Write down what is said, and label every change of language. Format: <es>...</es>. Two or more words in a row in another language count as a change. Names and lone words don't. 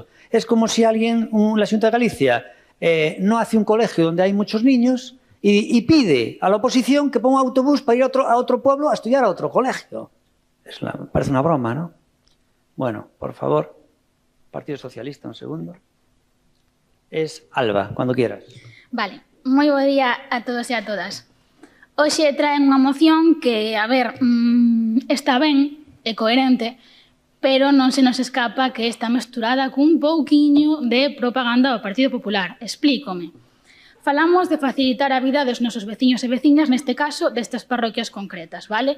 <es>Es como si alguien, la Xunta de Galicia, no hace un colegio donde hay muchos niños y pide a la oposición que ponga un autobús para ir a otro pueblo a estudiar a otro colegio. Parece una broma, ¿no? Bueno, por favor, Partido Socialista, un segundo. Es Alba, cuando quieras.</es> <gl>Vale, moi bo día a todos e a todas. Hoxe traen unha moción que, a ver, está ben, é coherente, pero non se nos escapa que está mesturada cun pouquiño de propaganda do Partido Popular. Explícome. Falamos de facilitar a vida dos nosos veciños e veciñas, neste caso, destas parroquias concretas, vale?</gl>